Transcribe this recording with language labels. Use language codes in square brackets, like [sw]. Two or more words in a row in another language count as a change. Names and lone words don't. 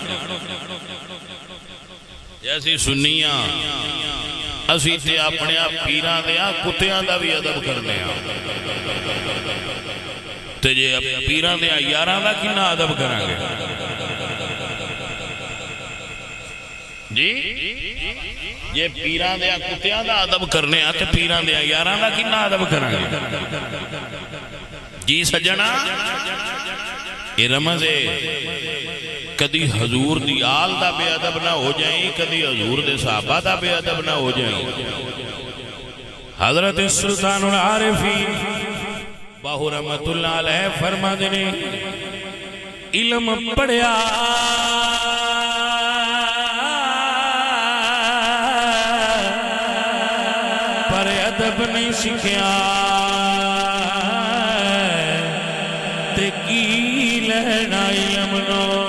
[pa] جیسی سنیاں اسی تے اپنے آپ پیراں دے کتیاں دا بھی ادب کرنے ہاں، تے جے پیراں دے یاراں دا کنا ادب کران گے جی؟ یہ پیراں دے کتیاں دا ادب کرنے ہاں تے پیراں دے یاراں دا کنا ادب کران گے جی سجنا؟ یہ رمض ہے، کدی حضور دی آل دا بے ادب نہ ہو جائیں، کدی حضور دے صحابہ دا بے ادب نہ ہو جائیں۔ حضرت سلطان العارفین باہو رحمت اللہ علیہ فرما دینے، علم پڑھیا پر ادب نہیں سکھیا، تے کی لینا علم نو